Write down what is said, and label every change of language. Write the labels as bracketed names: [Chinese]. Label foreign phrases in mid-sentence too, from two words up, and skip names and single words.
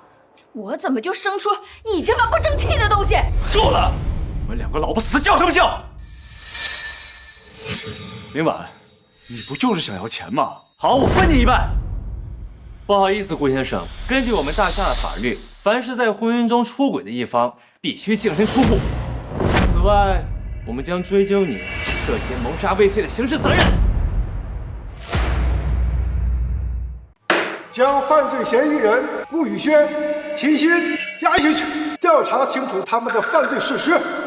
[Chinese] 我怎麼就生出你這麼不爭氣的東西？夠了！你們兩個老不死的叫什麼叫？林婉，你不就是想要錢嗎？好，我分你一半。不好意思，顧先生，根據我們大廈的法律，凡是在婚姻中出軌的一方，必須淨身出戶。此外，我們將追究你涉嫌謀殺未遂的刑事責任。將犯罪嫌疑人顧宇軒、秦心押下去，調查清楚他們的犯罪事實。